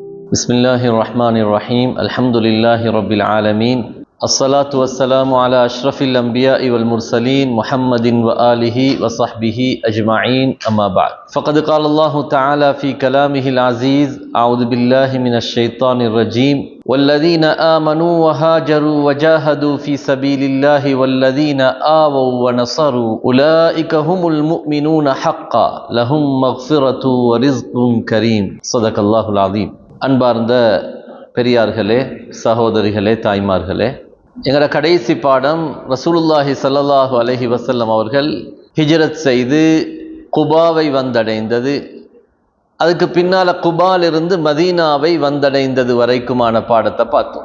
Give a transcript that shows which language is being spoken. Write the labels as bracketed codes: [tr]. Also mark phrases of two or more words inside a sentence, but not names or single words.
[ar] بسم الله الرحمن الرحيم الحمد لله رب العالمين الصلاة والسلام على أشرف الأنبياء والمرسلين محمد وآله وصحبه أجمعين أما بعد فقد قال الله تعالى في كلامه العزيز أعوذ بالله من الشيطان الرجيم والذين آمنوا وهاجروا وجاهدوا في سبيل الله والذين آووا ونصروا أولئك هم المؤمنون حقا لهم مغفرة ورزق كريم صدق الله العظيم. [ta] அன்பார்ந்த பெரியார்களே, சகோதரிகளே, தாய்மார்களே, எங்களோட கடைசி பாடம் [ar] رسول الله صلى الله عليه وسلم [ta] அவர்கள் ஹிஜ்ரத் செய்து குபாவை வந்தடைந்தது, அதுக்கு பின்னால் குபாலிருந்து மதீனாவை வந்தடைந்தது வரைக்குமான பாடத்தை பார்த்தோம்.